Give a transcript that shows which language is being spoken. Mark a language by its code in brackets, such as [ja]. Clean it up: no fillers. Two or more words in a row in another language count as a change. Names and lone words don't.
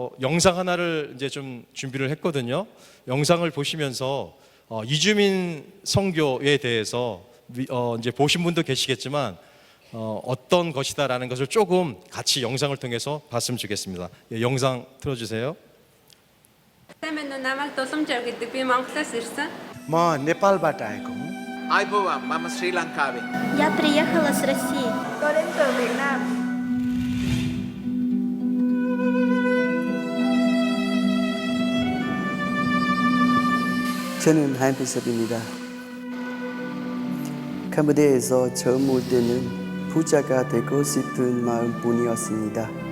[ko] 영상 하나를 이제 좀 준비를 했거든요. 영상을 보시면서 이주민 선교에 대해서 이제 보신 분도 계시겠지만 어떤 것이다라는 것을 조금 같이 영상을 통해서 봤으면 좋겠습니다. 예, 영상 틀어주세요. [ne] म नेपालबाट आएको हुँ। [si] ආයුබෝවන් මම ශ්‍රී ලංකාවේ [ru] Я приехала с России. [vi] Tôi đến từ Việt Nam. [ko] 저는 한비섭입니다. 캄보디아에서 처음 올 때는 부자가 되고 싶은 마음뿐이었습니다.